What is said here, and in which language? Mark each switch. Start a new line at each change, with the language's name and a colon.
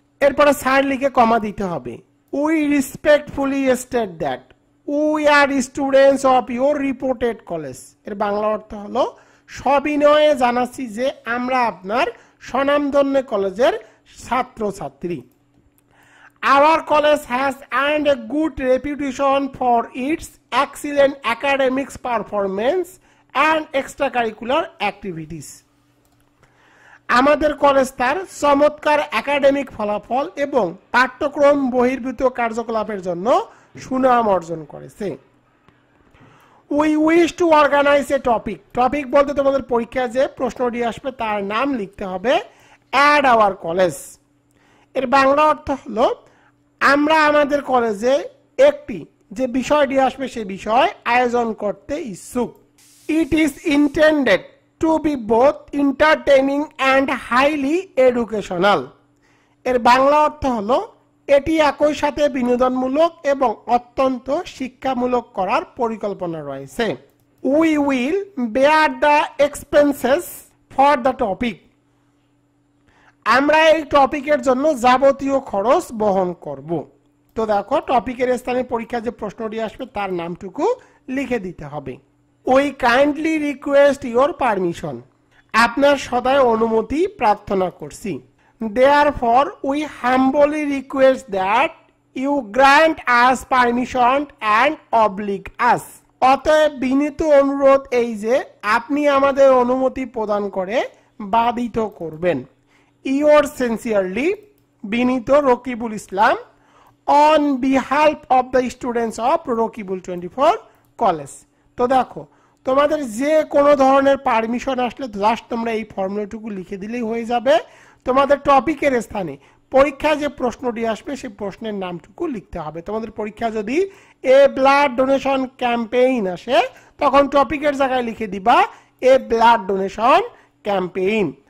Bangla: এরপরে সাইড লিখে কমা দিতে হবে।
English: We respectfully state that we are students of your reported college.
Bangla: এর বাংলা অর্থ হলো সবিনয়ে জানাচ্ছি যে আমরা আপনার স্বনামধন্য কলেজের ছাত্রছাত্রী।
English: Our college has earned a good reputation for its excellent academics performance and extracurricular activities.
Bangla: আমাদের কলেজ তার চমৎকার একাডেমিক ফলাফল এবং পাঠ্যক্রম বহির্ভূত কার্যকলাপের জন্য সুনাম অর্জন করেছে।
English: We wish to organize a topic.
Bangla: Topic বলতে তোমাদের পরীক্ষায় যে প্রশ্নটি আসবে তার নাম লিখতে হবে
English: at our college।
Bangla: এর বাংলা অর্থ হলো আমরা আমাদের কলেজে একটি যে বিষয়টি আসবে সেই বিষয় আয়োজন করতে ইচ্ছুক।
English: It is intended to be both entertaining and highly educational.
Bangla: এর বাংলা অর্থ হলো এটি একই সাথে বিনোদনমূলক এবং অত্যন্ত শিক্ষামূলক করার পরিকল্পনা রয়েছে।
English: We will bear the expenses for the topic.
Bangla: আমরা এই টপিকের জন্য যাবতীয় খরচ বহন করব। তো দেখো টপিকের স্থানে পরীক্ষা যে প্রশ্নটি আসবে তার নামটুকু লিখে দিতে হবে।
English: We kindly request your permission.
Bangla: আপনার সদয় অনুমতি প্রার্থনা করছি।
English: Therefore, we humbly request that you grant us permission and oblige us.
Bangla: অতএব বিনীত অনুরোধ এই যে আপনি আমাদের অনুমতি প্রদান করে বাধিত করবেন।
English: Yours sincerely, বিনীত Rakibul Islam, on behalf of the students of Rakibul 24 college.
Bangla: তো দেখো তোমাদের যে কোনো ধরনের পারমিশন আসলে জাস্ট তোমরা এই ফর্মুলাটুকু লিখে দিলেই হয়ে যাবে। তোমাদের টপিকের স্থানে পরীক্ষায় যে প্রশ্নটি আসবে সেই প্রশ্নের নামটুকু লিখতে হবে। তোমাদের পরীক্ষা যদি এ ব্লাড ডোনেশন ক্যাম্পেইন আসে তখন টপিকের জায়গায় লিখে দিবা এ ব্লাড ডোনেশন ক্যাম্পেইন।